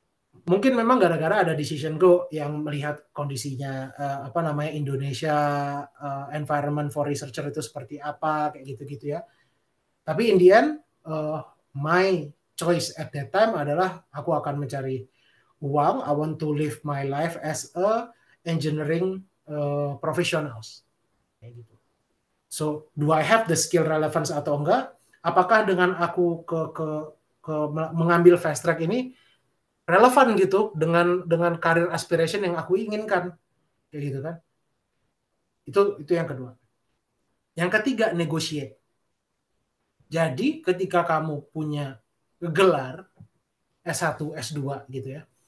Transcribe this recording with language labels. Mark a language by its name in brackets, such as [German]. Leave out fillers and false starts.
[Indonesian] Mungkin memang gara-gara ada Decision Go yang melihat kondisinya Indonesia [English] environment for researcher [Indonesian] itu seperti apa kayak gitu-gitu ya. Tapi [English] in the end my choice at that time [Indonesian] adalah aku akan mencari uang. [English] I want to live my life as a engineering professionals [Indonesian] kayak gitu. [English] So do I have the skill relevance [Indonesian] atau enggak? Apakah dengan aku ke mengambil fast track ini relevan gitu dengan karir aspiration yang aku inginkan kayak gitu kan. Itu yang kedua. Yang ketiga, negotiate. Jadi ketika kamu punya gelar S1, S2 gitu ya.